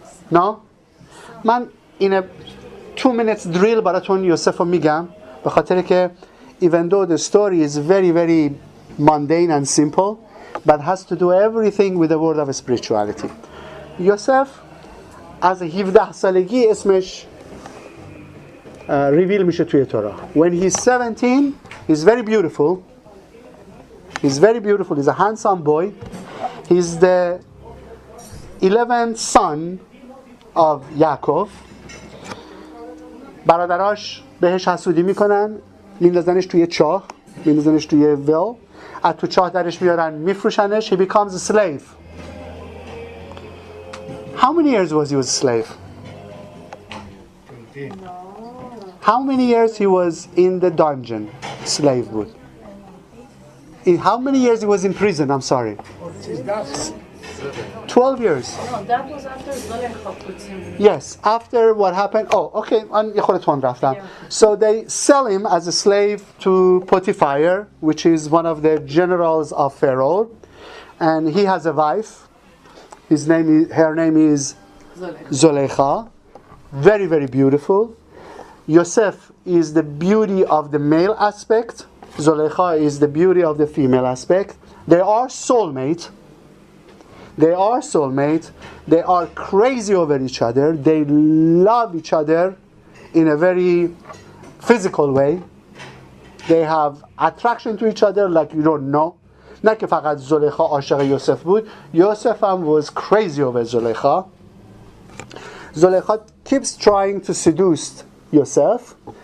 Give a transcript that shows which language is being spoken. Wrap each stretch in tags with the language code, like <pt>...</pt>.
<en>No?</en> <fa>من</fa> <en>in a 2 minutes drill</en> <fa>براتون یوسف رو میگم به خاطر که</fa> <en>even though the story is very very mundane and simple but has to do everything with the word of spirituality.</en> <fa>یوسف از 17 سالگی اسمش reveal میشه توی تورا.</fa> <en>When he's 17, he's very beautiful. He's a handsome boy. He's the 11th son of Yaakov.</en> <fa>برادراش بهش حسودی میکنن، میندازنش توی چاه، میندازنش توی ویل، از تو چاه درش میارن میفروشنش.</fa> <en>He becomes a slave. How many years was he a slave? How many years he was in the dungeon, slave بود? In how many years he was in prison? I'm sorry. 12 years. No, that was after Zulekha puts him. Yes, after what happened. Oh, okay. So they sell him as a slave to Potiphar, which is one of the generals of Pharaoh, and he has a wife. Her name is Zulekha. Very, very beautiful. Yosef is the beauty of the male aspect. Zulekha is the beauty of the female aspect. They are soulmate. They are crazy over each other. They love each other in a very physical way. They have attraction to each other like you don't know.</en> <fa>نه که فقط زلیخا عاشق یوسف بود.</fa> <en>Yosef was crazy over Zulekha. Zulekha keeps trying to seduce Yosef.</en>